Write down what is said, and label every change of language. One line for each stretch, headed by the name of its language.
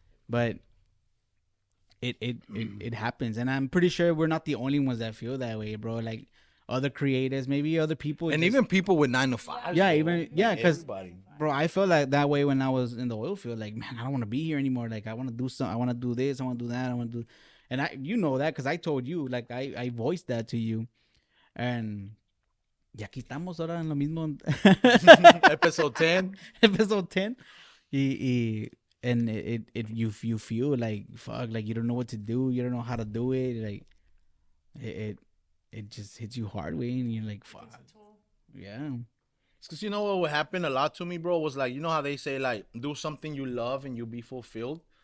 English: But it happens, and I'm pretty sure we're not the only ones that feel that way, bro. Like other creators, maybe other people, And just- even people with 9 to 5. Yeah, bro. even- yeah, Like, 'cause- everybody. bro, I felt like that way when I was in the oil field. Like, man, I don't want to be here anymore. Like, I want to do something. I want to do this. I want to do that. I want to do, and you know that because I told you. Like, I voiced that to you, and
Spanish: y aquí estamos ahora en lo mismo.
English: Episode 10. Episode 10. And you feel like fuck, like you don't know what to do. You don't know how to do it. Like it just hits you hard way, and you're like, fuck, yeah. Because you know what would happen a lot to me, bro, was like, you know how they say, like, do something you love and you'll be fulfilled?